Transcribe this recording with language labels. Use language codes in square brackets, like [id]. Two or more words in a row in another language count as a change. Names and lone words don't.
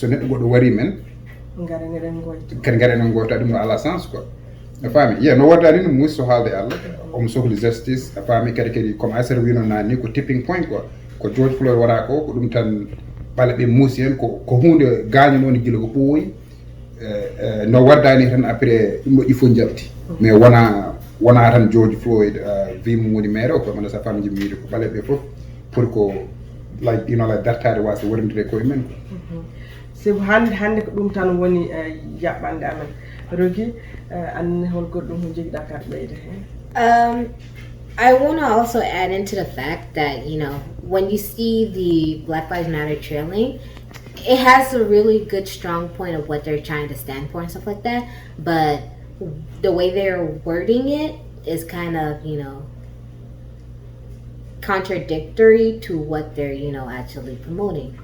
[ff] neɗɗo goɗɗo wari men kadi gaɗen goyta ɗum no ala [fr] sens quoi [ff] a faami no waddani no muusi so haalde Allah omo sohli justice a faami kadi comme Aissata wino nani ko [en] tipping point [ff] quoi ko George Floyd waɗa ko ɗum tan ɓaleɓe muusi hen ko hunde gaño noon guila ko ɓooyi no waddani tan après ɗum ɗo [fr] il faut [ff] jabti mais wona tan George Floyd wimo woni maire o ko manda sa fami jimi wiide ko ɓaleɓe fof pour ko like dartade wasa warindire koye men quoi siko hande ko ɗum tan woni jaɓɓande amen Rogi an hol goɗɗum ho joguiɗa kar ɓeyde hen. [en] I want to also add into the fact that, when you see the Black Lives Matter trailing, it has a really good, strong point of what they're trying to stand for and stuff like that. But the way they're wording it is kind of, contradictory to what they're, actually promoting.